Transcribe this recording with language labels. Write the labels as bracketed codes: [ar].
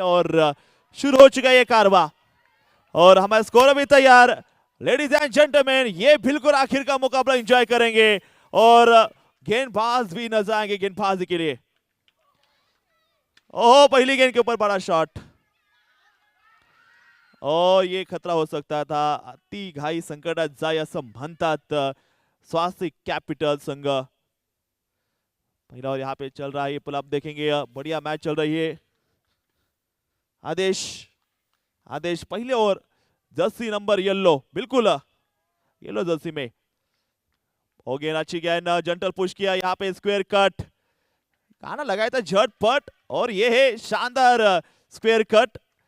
[hi] और शुरू हो चुका है ये कारवा और हमारे स्कोर भी तैयार. लेडीज एंड जेंटलमैन, ये बिल्कुल आखिर का मुकाबला एंजॉय करेंगे और गेंदबाज भी नजर आएंगे गेंदबाजी के लिए. ओह, पहली गेंद के ऊपर बड़ा शॉट और ये खतरा हो सकता था. [mr] अति घाई संकटात जाय असं म्हणतात स्वास्थ्य कैपिटल संघ. [hi] पहला और यहाँ पे चल रहा है पुल अप, देखेंगे बढ़िया मैच चल रही है. आदेश पहले और जर्सी नंबर येलो, बिल्कुल येलो जर्सी में. हो गया अच्छी गेंद, जंटल पुश किया यहाँ पे, स्क्वायर कट गाना लगाया था झटपट और ये है शानदार स्क्वायर कट.